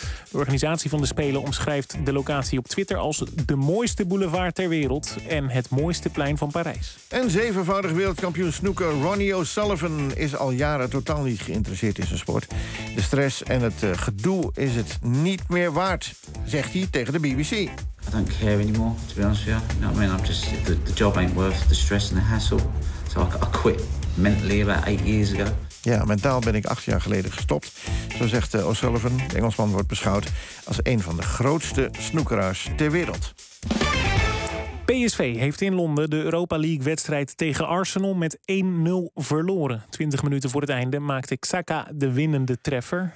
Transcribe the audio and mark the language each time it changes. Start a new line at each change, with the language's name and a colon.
Dutch: De organisatie van de Spelen omschrijft de locatie op Twitter als de mooiste boulevard ter wereld en het mooiste plein van Parijs. En zevenvoudig wereldkampioen snooker Ronnie O'Sullivan is al jaren totaal niet geïnteresseerd in zijn sport. De stress en het gedoe is het niet meer waard, zegt hij tegen de BBC.
English: I don't care anymore, to be honest with you. You know what I mean? I'm just, the job ain't worth the stress and the hassle. So I quit mentally about 8 years ago.
Dutch: Ja, mentaal ben ik 8 jaar geleden gestopt. Zo zegt O'Sullivan. De Engelsman wordt beschouwd als een van de grootste snoekeraars ter wereld. PSV heeft in Londen de Europa League wedstrijd tegen Arsenal met 1-0 verloren. 20 minuten voor het einde maakte Xhaka de winnende treffer.